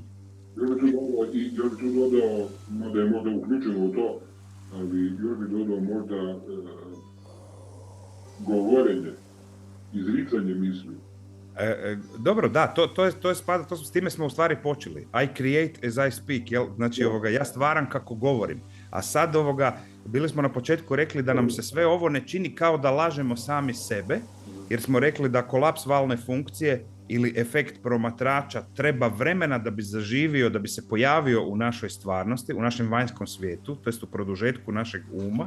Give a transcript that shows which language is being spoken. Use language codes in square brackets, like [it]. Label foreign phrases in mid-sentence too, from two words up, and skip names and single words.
[hr] Ja bi tu dodao, mada je možda uključeno u to, ali još bi dodao možda govorenje, izricanje misli. Dobro, da, to je spada, s time smo u stvari počeli. [en] I create as I speak, [hr] jel? Znači ja stvaram kako govorim. A sad bili smo na početku rekli da nam se sve ovo ne čini kao da lažemo sami sebe, jer smo rekli da kolaps valne funkcije ili efekt promatrača treba vremena da bi zaživio, da bi se pojavio u našoj stvarnosti, u našem vanjskom svijetu, to jest u produžetku našeg uma.